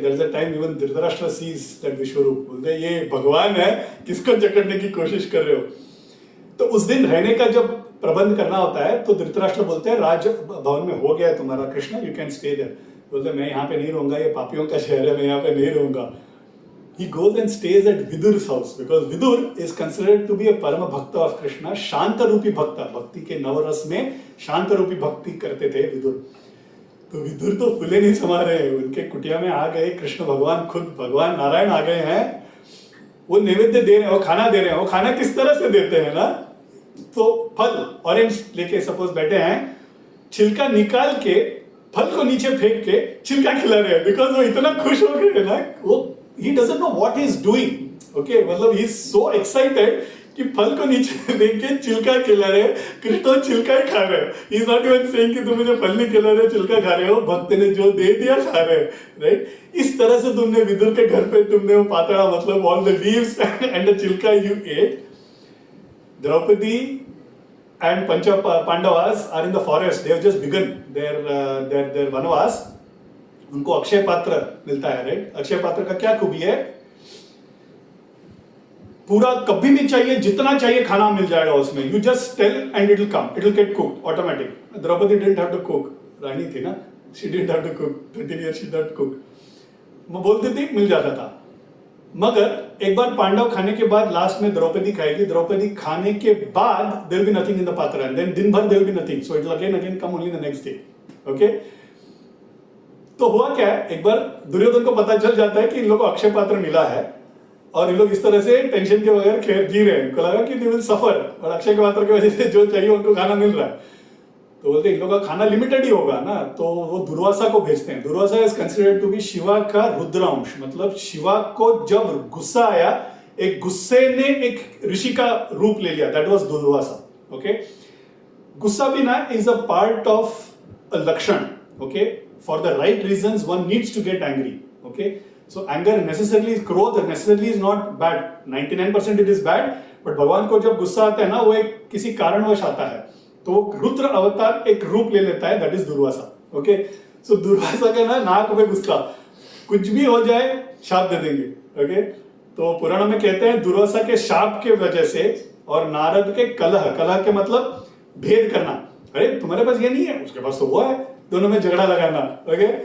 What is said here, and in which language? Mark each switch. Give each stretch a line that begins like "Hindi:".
English: there is a time even
Hindi: Dhritarashtra seize that विश्वरूप, बोलते हैं ये भगवान है, किसको जकड़ने की कोशिश कर रहे हो। तो उस दिन रहने का जब प्रबंध करना होता है तो धृतराष्ट्र बोलते हैं राज भवन में हो गया है तुम्हारा Krishna,
English: You can stay there.
Hindi: बोलते मैं यहाँ पे नहीं रहूंगा, ये पापियों का शहर है, मैं यहाँ पे नहीं रहूंगा।
English: he goes and stays at Vidur's house because Vidur is considered to be a परम भक्त of Krishna,
Hindi: शांत रूपी भक्त, भक्ति के नवरस में शांत रूपी भक्ति करते थे विदुर। तो विदुर तो फूले नहीं समा रहे, उनके कुटिया में आ गए कृष्ण भगवान, खुद भगवान नारायण आ गए हैं, वो नैवेद्य दे रहे हैं, वो खाना दे रहे हैं। वो खाना किस तरह से देते हैं ना, तो फल ऑरेंज लेके सपोज बैठे हैं, छिलका निकाल के फल को नीचे फेंक के छिलका खिला रहे हैं, बिकॉज वो इतना खुश हो गए ना, वो
English: he doesn't know what he is doing,
Hindi: okay, मतलब
English: he is so excited
Hindi: कि फल को नीचे फेंक के छिलका खिला रहे हैं, कृष्ण छिलका ही खा रहे हैं।
English: he is not even saying
Hindi: कि तुम मुझे फल नहीं खिला रहे हो, छिलका खा रहे हो, भक्त ने जो दे दिया खा रहे हैं, राइट। इस तरह से तुमने विदुर के घर पे तुमने वो पातड़ा, मतलब
English: all the leaves and the
Hindi: छिलका you ate।
English: Draupadi and Pancha Pandavas are in the forest. They have just begun their वनवास।
Hindi: उनको अक्षय पात्र मिलता है, राइट। अक्षय पात्र का क्या खूबी है, पूरा कभी भी चाहिए जितना चाहिए खाना मिल जाएगा उसमें।
English: You just tell and it will come, it will get cooked automatic. Draupadi didn't have to cook,
Hindi: रानी थी ना,
English: she didn't have to cook, 13 years she didn't cook,
Hindi: वो बोलती थी मिल जाता था। मगर एक बार पांडव खाने के बाद लास्ट में द्रौपदी खाएगी,
English: द्रौपदी खाने के बाद there will be nothing in the patra, and then दिन भर there will be nothing, so it will again come only the next day, okay.
Hindi: तो हुआ क्या है, एक बार दुर्योधन को पता चल जाता है कि इन लोगों को अक्षय पात्र मिला है और इन लोग इस तरह से टेंशन के बगैर खेल जी रहे हैं। उनको लगा कि
English: they will suffer,
Hindi: और अक्षय के पात्र की वजह से जो चाहिए उनको खाना मिल रहा है। तो बोलते इन लोगों का खाना लिमिटेड ही होगा ना, तो वो दुर्वासा को भेजते हैं। Durvasa is considered to be Shiva का रुद्रांश, मतलब शिवा को जब गुस्सा आया, एक गुस्से ने एक ऋषि का रूप ले लिया, दैट वाज दुर्वासा, ओके। गुस्सा भी ना is a part of a लक्षण, okay.
English: For the right reasons, one needs to get angry. Okay, so anger necessarily, krodh necessarily is not bad. 99% it is bad.
Hindi: But भगवान को जब गुस्सा आता है ना, वो एक किसी कारणवश आता है, तो रुद्र अवतार एक रूप ले लेता है,
English: that is
Hindi: Durvasa. Okay, so Durvasa का ना नाक में गुस्सा, कुछ भी हो जाए शाप दे देंगे. Okay, तो पुराण में कहते हैं दुर्वासा के शाप के वजह से और नारद के कलह, कलह के मतलब भेद करना, अरे तुम्हारे पास ये नहीं है, उसके पास तो वो है, दोनों में झगड़ा लगाना, ओके।